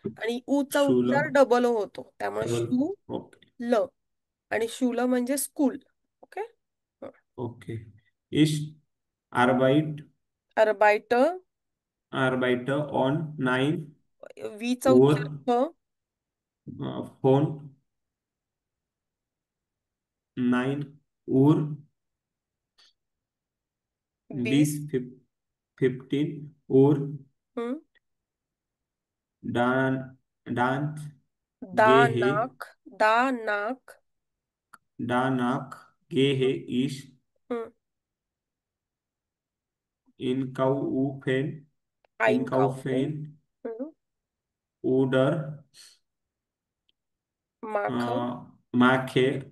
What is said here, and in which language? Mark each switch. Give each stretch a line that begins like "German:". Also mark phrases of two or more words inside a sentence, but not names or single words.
Marathi: आणि ऊचा
German: Schule.
Marathi: उच्चार डबल ओ होतो, त्यामुळे शू
English: Okay.
Marathi: ल आणि शूल म्हणजे स्कूल. ओके.
German: Okay. Ich अर्बाईट arbeite on 9
Marathi: वीचा उच्चार
German: Uhr ह, von 9 Uhr बीस. bis 15 Uhr. हम्म. Dann दा gehe nach da nach danach gehe हम्म. ich हम्म. einkaufen, ein kaufen. einkaufen हम्म. oder माख. mache,